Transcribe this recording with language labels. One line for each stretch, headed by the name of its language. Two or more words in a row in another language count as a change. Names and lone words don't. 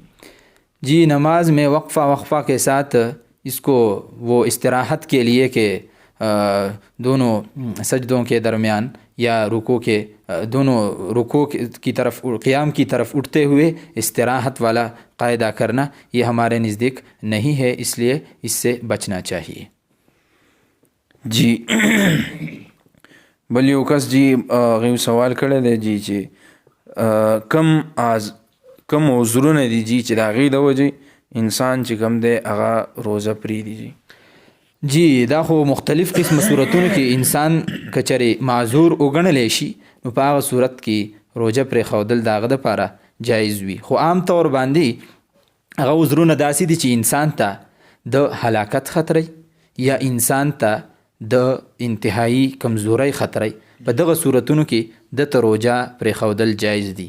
Urdu: جی نماز میں وقفہ کے ساتھ اس کو وہ استراحت کے لیے کہ دونوں سجدوں کے درمیان یا رکوع کے دونوں رکوع کی طرف قیام کی طرف اٹھتے ہوئے استراحت والا قاعدہ کرنا یہ ہمارے نزدیک نہیں ہے، اس لیے اس سے بچنا چاہیے.
Pashto: جی بل یو کس جی غیو سوال کړی دی جی چې کم عذرونه دي جی چې د هغې د وجې انسان چې کوم دی هغه روزه پرېږدي. جی دا خو مختلف قسم صورتونو کې انسان که چېرې معذور وګڼلی شي نو په هغه صورت کې روزه پرېښودل د هغه دپاره جایز وي، خو عام طور باندې هغه عذرونه داسې دي چې انسان ته د هلاکت خطري یا انسان ته د انتهایی کمزورۍ خطري، په دغه صورتونو کې د ته روزه پرېښودل جایز دي.